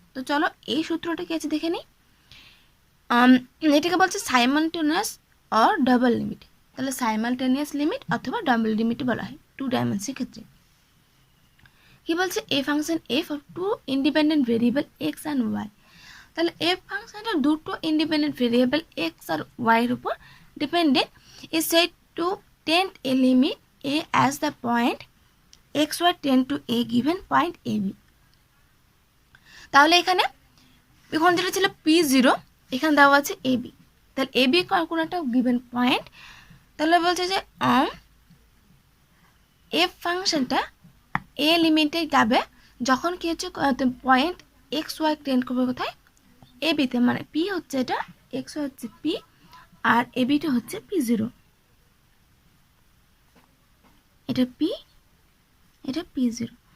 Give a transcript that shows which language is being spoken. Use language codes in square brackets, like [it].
[bn] তো চলো এই সূত্রটা কি আছে দেখে নিই। এটাকে বলছে সাইমালটেনিয়াস অর ডাবল লিমিট। তাহলে সাইমালটেনিয়াস লিমিট অথবা ডাবল লিমিট বলা হয় টু ডাইমেনশনের ক্ষেত্রে। কি বলছে, [en] A function F of two independent variable X and Y. [bn] তাহলে এফ ফাংশনটা দুটো ইন্ডিপেন্ডেন্ট ভেরিয়েবল এক্স আর ওয়াইয়ের উপর dependent, [en] is said to tend a limit a as the point xy tend to a given point ab। [bn] তাহলে এখানে এখন যেটা ছিল p0, এখানে দেওয়া আছে ab, তাহলে ab কোন একটা গিভেন পয়েন্ট, তাহলে বলছে যে এফ ফাংশনটা এ লিমিটে যাবে যখন কি হচ্ছে পয়েন্ট এক্স ওয়াই টেন্ড করবে কোথায় এবিতে, মানে পি হচ্ছে এটা, এক্স ওয়াই হচ্ছে পি আর এবিটা হচ্ছে p0, এটা পি এটা p0।